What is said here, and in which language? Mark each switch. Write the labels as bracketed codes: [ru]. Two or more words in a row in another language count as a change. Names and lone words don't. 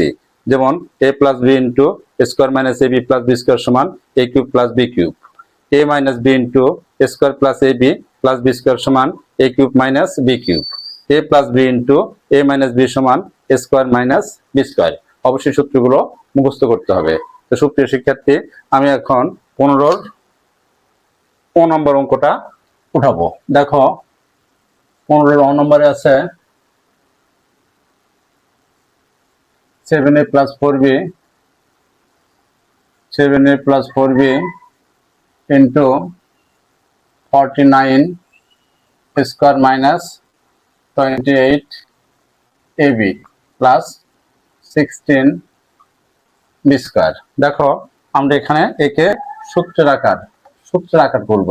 [en] যেমন a plus b into square minus a b plus b square সমান a cube plus b cube, a minus b into square plus a b plus b square সমান a cube minus b cube, a plus b into a minus b সমান square minus b square। [bn] অবশ্যই সূত্রগুলো মুখস্থ করতে হবে। তো সুপ্রিয় শিক্ষার্থী, আমি এখন 15 নম্বর অঙ্কটা উঠাবো। দেখো 15 নম্বরে আছে [en] 7a plus 4b plus 4b into 49 square minus 28 ab plus 16 b square। [bn] দেখো আমরা এখানে একে সূত্রের আকার করব।